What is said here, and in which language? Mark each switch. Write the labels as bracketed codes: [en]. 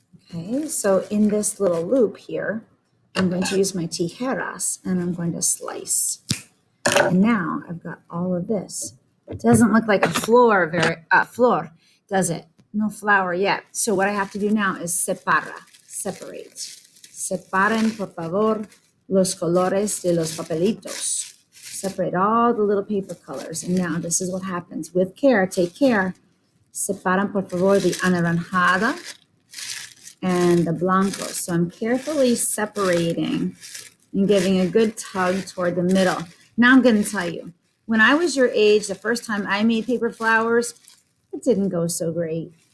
[en] Okay, so in this little loop here, I'm going to use my tijeras and I'm going to slice. And now I've got all of this. It doesn't look like a flor, does it? No flower yet. So what I have to do now is separate. [es] Separen, por favor, los colores de los papelitos. [en] Separate all the little paper colors. And now this is what happens. With care, take care. [es] Separan, por favor, [en] the anaranjada and the blanco. So I'm carefully separating and giving a good tug toward the middle. Now I'm going to tell you, when I was your age, the first time I made paper flowers, it didn't go so great.